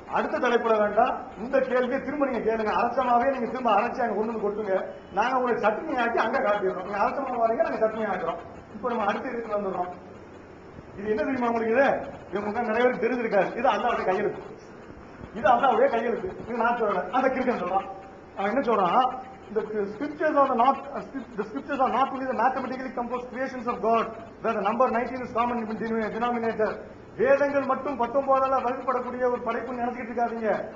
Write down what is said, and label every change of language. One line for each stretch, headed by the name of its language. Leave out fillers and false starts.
Tamil: அடுத்த தலைப்புல வேண்டாம், இந்த கேள்வியை திரும்ப நீங்க கேளுங்க, அரைச்சமாவே நீங்க திரும்ப அரைச்சி அங்க கொண்டு வந்து கொட்டுங்க, நாங்க உங்களுக்கு சட்னி ஆக்கி அங்க காட்டிடுறோம். நீங்க அரைச்சமா வரீங்க, நாங்க சட்னி ஆக்குறோம். இப்ப நம்ம அடுத்த இதுக்கு வந்துடுறோம். இது என்ன தெரியுமா உங்களுக்கு? இவங்க நிறைய பேருக்கு தெரிஞ்சிருக்காரு, இது அல்லாஹ்வுடைய கையெழுத்து, இது அல்லாஹ்வுடைய கையெழுத்து. இது நான் சொல்றேன், அந்த கிறுக்கன் சொல்றான். அவன் என்ன சொல்றான்?
English: The scriptures are not only the mathematically composed creations of God, where the number 19 is common denominator.
Tamil: வேதங்கள் மட்டும் 19ஆல வகுப்படக்கூடிய ஒரு படைப்பு நினைச்சிட்டு இருக்காதீங்க.